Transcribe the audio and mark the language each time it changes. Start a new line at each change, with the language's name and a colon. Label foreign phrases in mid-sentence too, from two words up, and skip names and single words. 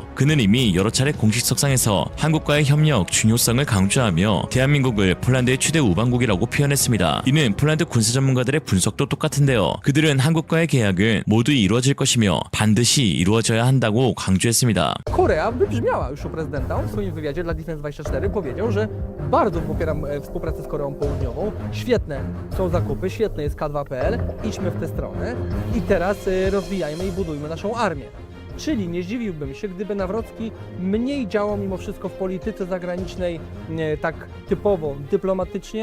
Korean: 그는 이미 여러 차례 공식 석상에서 한국과의 협력 중요성을 강조하며 대한민국을 폴란드의 최대 우방국이라고 표현했습니다. 이는 폴란드 군사 전문가들의 분석도 똑같은데요. 그들은 한국과의 계약은 모두 이루어질 것이며 반드시 이루어져야 한다고 강조했습니다.
Polish: Korea wybrzmiała już u prezydenta. On w swoim wywiadzie dla Defense24 powiedział, że bardzo popieram współpracę z Koreą Południową. Świetne są zakupy, świetne jest K2PL. Idźmy w tę stronę i teraz rozwijajmy i budujmy naszą armię. Czyli nie zdziwiłbym się, gdyby Nawrocki mniej działał mimo wszystko w polityce zagranicznej tak typowo, dyplomatycznie.